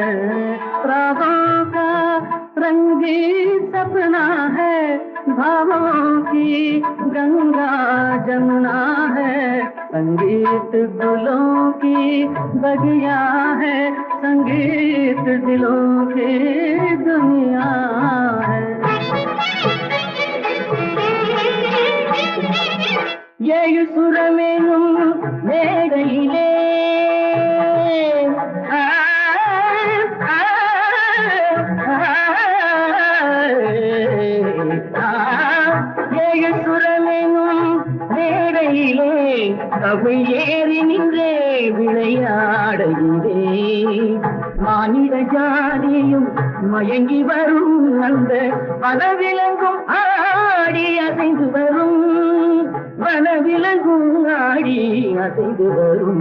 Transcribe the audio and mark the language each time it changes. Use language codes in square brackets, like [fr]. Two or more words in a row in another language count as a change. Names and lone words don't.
[hi] रागों का रंग भी सपना है, भावों की गंगा जमुना है, संगीत गुलों की बगिया है, संगीत दिलों की दुनिया है। ये सुर में [ta] மேடையிலே மேடையிலே தமிழ் ஏறி நின்றே விளையாடுகிறே, மானிட ஜாதியும் மயங்கி வரும் அந்த வனவிலங்கும் ஆடி அசைந்து வரும், வனவிலங்கும் ஆடி அசைந்து வரும்.